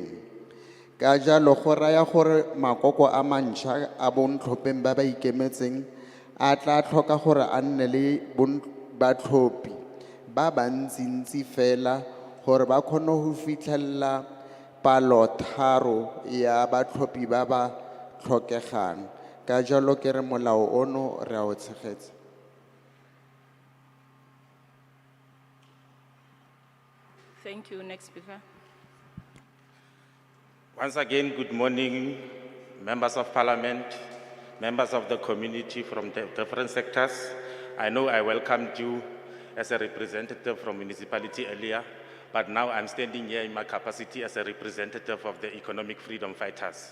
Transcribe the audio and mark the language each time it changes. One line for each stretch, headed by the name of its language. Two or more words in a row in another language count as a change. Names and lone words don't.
Tswana: Ka jalo go raya gore makoko a mantšha a bontlhopheng ba ba ikemetseng a tla tlhoka gore a nne le batlhophi ba bantsintsi fela gore ba kgone go fitlhella palo 3 ya batlhophi ba ba tlhokegang. Ka jalo ke re molao ono re a o tshegetsa.
English: Thank you. Next speaker. Once again, good morning, members of parliament, members of the community from the different sectors. I know I welcomed you as a representative from municipality earlier, but now I'm standing here in my capacity as a representative of the economic freedom fighters.